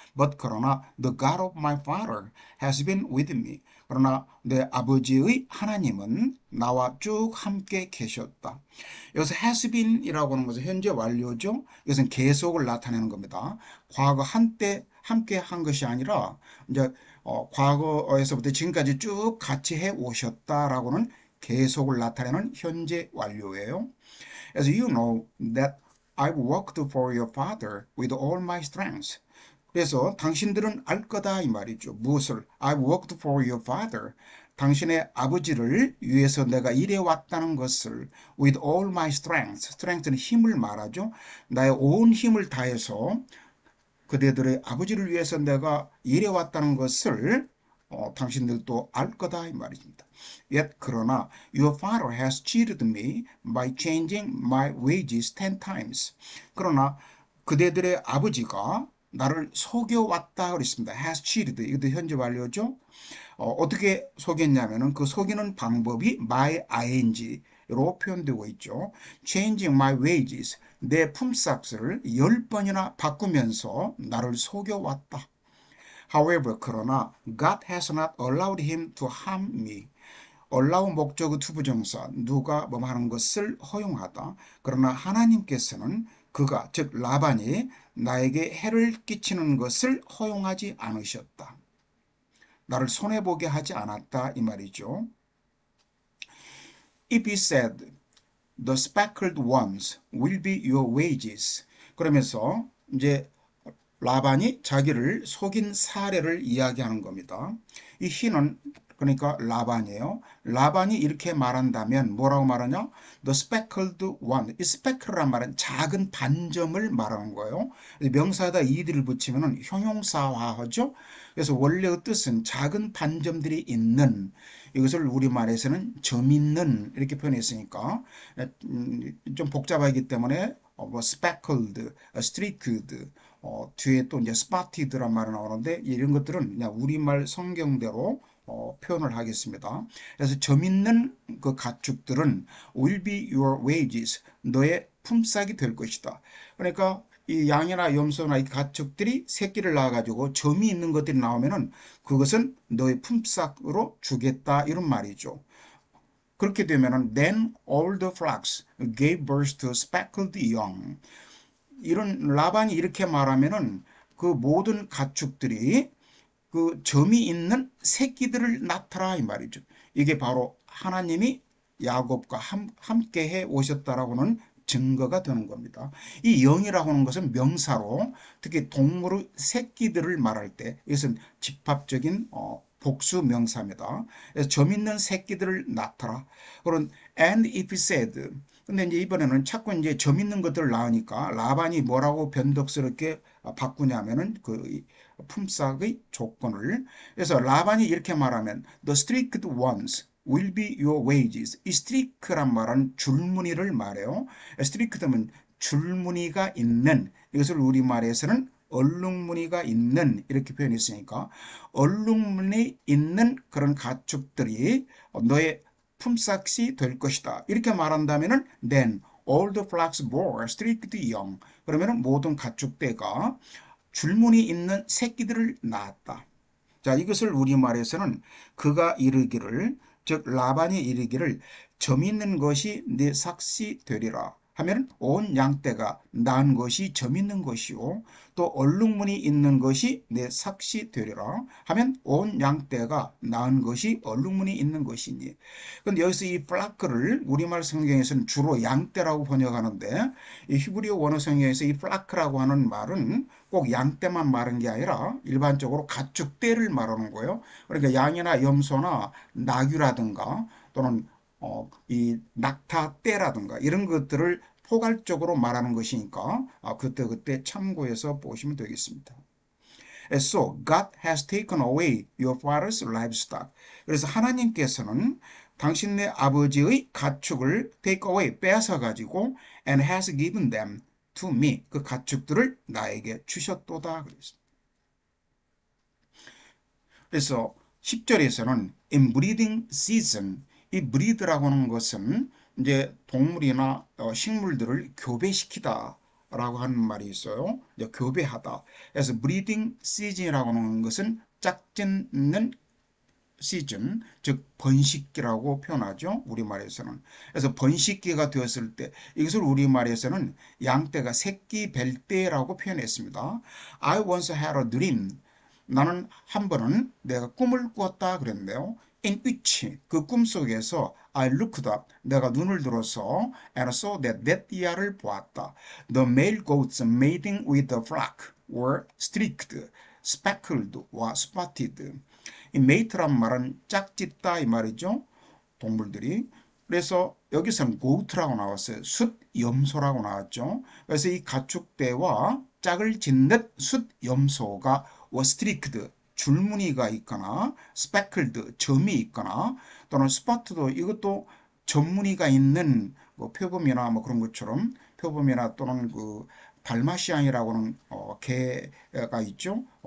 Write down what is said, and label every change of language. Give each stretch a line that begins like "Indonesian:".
English: But
Korean: 그러나
English: the God of my father has been with me.
Korean: 그러나 내 아버지의 하나님은 나와 쭉 함께 계셨다. 여기서 has been이라고 하는 것은 현재 완료죠. 이것은 계속을 나타내는 겁니다. 과거 한때 함께 한 것이 아니라 이제 과거에서부터 지금까지 쭉 같이 해 오셨다라고는 계속을 나타내는 현재 완료예요. 그래서
English: you know that I've worked for your father with all my strength.
Korean: 그래서 당신들은 알 거다 이 말이죠. 무엇을?
English: I've worked for your father.
Korean: 당신의 아버지를 위해서 내가 일해왔다는 것을
English: with all my strength.
Korean: strength는 힘을 말하죠. 나의 온 힘을 다해서 그대들의 아버지를 위해서 내가 일해왔다는 것을 당신들도 알 거다 이 말입니다.
English: Yet
Korean: 그러나
English: your father has cheated me by changing my wages 10 times.
Korean: 그러나 그대들의 아버지가 나를 속여왔다 그랬습니다. has cheated. 이것도 현재 완료죠. 어떻게 속였냐면은 그 속이는 방법이 by ing로 표현되고 있죠.
English: Changing my wages.
Korean: 내 품삯을 10번이나 바꾸면서 나를 속여왔다.
English: However,
Korean: 그러나
English: God has not allowed him to harm me.
Korean: allow 목적의 투부정사 누가 뭐 하는 것을 허용하다. 그러나 하나님께서는 그가 즉 라반이 나에게 해를 끼치는 것을 허용하지 않으셨다. 나를 손해보게 하지 않았다 이 말이죠.
English: If he said, the speckled ones will be your wages.
Korean: 그러면서 이제 라반이 자기를 속인 사례를 이야기하는 겁니다. 이 희는 그러니까 라반이에요. 라반이 이렇게 말한다면 뭐라고 말하냐?
English: The speckled one.
Korean: 이 speckle란 말은 작은 반점을 말하는 거예요. 명사에다 ed를 붙이면 형용사화하죠. 그래서 원래의 뜻은 작은 반점들이 있는, 이것을 우리말에서는 점 있는 이렇게 표현했으니까 좀 복잡하기 때문에 뭐 speckled, streaked, 뒤에 또 이제 spotted,란 말이 나오는데 이런 것들은 그냥 우리말 성경대로 표현을 하겠습니다. 그래서 점 있는 그 가축들은
English: will be your wages.
Korean: 너의 품삯이 될 것이다. 그러니까 이 양이나 염소나 이 가축들이 새끼를 낳아가지고 점이 있는 것들이 나오면은 그것은 너의 품삯으로 주겠다 이런 말이죠. 그렇게 되면은
English: then all the flocks gave birth to speckled young.
Korean: 이런 라반이 이렇게 말하면은 그 모든 가축들이 그 점이 있는 새끼들을 낳더라 이 말이죠. 이게 바로 하나님이 야곱과 함께 해 오셨다라고는 증거가 되는 겁니다. 이 영이라고 하는 것은 명사로 특히 동물의 새끼들을 말할 때 이것은 집합적인 복수 명사입니다. 그래서 점 있는 새끼들을 낳더라. 그런
English: and if he said.
Korean: 근데 이제 이번에는 자꾸 이제 점 있는 것들을 낳으니까 라반이 뭐라고 변덕스럽게 바꾸냐면은 그 품삯의 조건을. 그래서 라반이 이렇게 말하면
English: the streaked ones will be your wages.
Korean: 이 streak란 말은 줄무늬를 말해요. streaked면 줄무늬가 있는, 이것을 우리말에서는 얼룩무늬가 있는 이렇게 표현했으니까 얼룩무늬 있는 그런 가축들이 너의 품삯이 될 것이다. 이렇게 말한다면은
English: then all the flocks bore streaked young.
Korean: 그러면은 모든 가축대가 줄무늬 있는 새끼들을 낳았다. 자, 이것을 우리말에서는 그가 이르기를, 즉 라반이 이르기를 점 있는 것이 네 삭시 되리라 하면 온 양떼가 낳은 것이 점 있는 것이요 또 얼룩무늬 있는 것이 내 삭시 되리라 하면 온 양떼가 낳은 것이 얼룩무늬 있는 것이니. 근데 여기서 이 플라크를 우리말 성경에서는 주로 양떼라고 번역하는데 이 히브리어 원어 성경에서 이 플라크라고 하는 말은 꼭 양떼만 말하는 게 아니라 일반적으로 가축떼를 말하는 거예요. 그러니까 양이나 염소나 나귀라든가 또는 이 낙타떼라든가 이런 것들을 포괄적으로 말하는 것이니까 그때 참고해서 보시면 되겠습니다.
English: So God has taken away your father's livestock.
Korean: 그래서 하나님께서는 당신네 아버지의 가축을 take away, 뺏어 가지고
English: and has given them to me.
Korean: 그 가축들을 나에게 주셨도다 그랬습니다. 그래서 10절에서는
English: in breeding season,
Korean: 이 breed라고 하는 것은 이제 동물이나 식물들을 교배시키다 라고 하는 말이 있어요. 이제 교배하다. 그래서 breeding season이라고 하는 것은 짝짓는 시즌, 즉 번식기라고 표현하죠. 우리말에서는. 그래서 번식기가 되었을 때 이것을 우리말에서는 양떼가 새끼 뵐 때라고 표현했습니다.
English: I once had a dream.
Korean: 나는 한 번은 내가 꿈을 꾸었다 그랬는데요.
English: in which
Korean: 그 꿈속에서
English: I looked up
Korean: 내가 눈을 들어서
English: and saw that
Korean: year를 보았다.
English: The male goats mating with the flock were streaked, speckled, 와 spotted.
Korean: 이 mate란 말은 짝짓다 이 말이죠. 동물들이. 그래서 여기서는 goat라고 나왔어요. 숫염소라고 나왔죠. 그래서 이 가축대와 짝을 짓는 숫염소가 was streaked 줄무늬가 있거나 speckled 점이 있거나 또는 spot도 이것도 점무늬가 있는 뭐 표범이나 뭐 그런 것처럼 표범이나 또는 그 달마시안이라고는 개가 있죠.